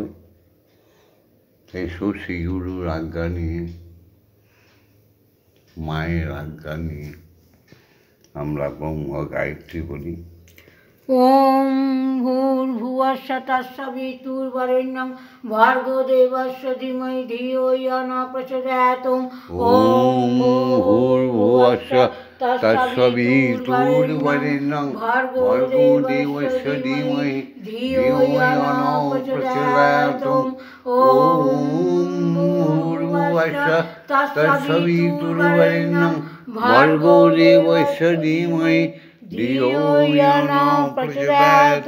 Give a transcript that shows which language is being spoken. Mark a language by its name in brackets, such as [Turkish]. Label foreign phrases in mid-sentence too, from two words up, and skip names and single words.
[Bangla] এসো শ্রীগুরুর আজ্ঞা নিয়ে, মায়ের আজ্ঞা নিয়ে আমরা ব্রহ্ম গায়ত্রী বলি। [Sanskrit] ओम भूर्भुवस्सुः तत्सवितुर्वरेण्यं भर्गो देवस्य धीमहि धियो यो नः प्रचोदयात्। ओम भूर्भुवस्सुः तत्सवितुर्वरेण्यं भर्गो देवस्य धीमहि धियो यो नः प्रचोदयात्। ओम भूर्भुवस्सुः तत्सवितुर्वरेण्यं भर्गो देवस्य धीमहि धियो यो नः प्रचोदयात्।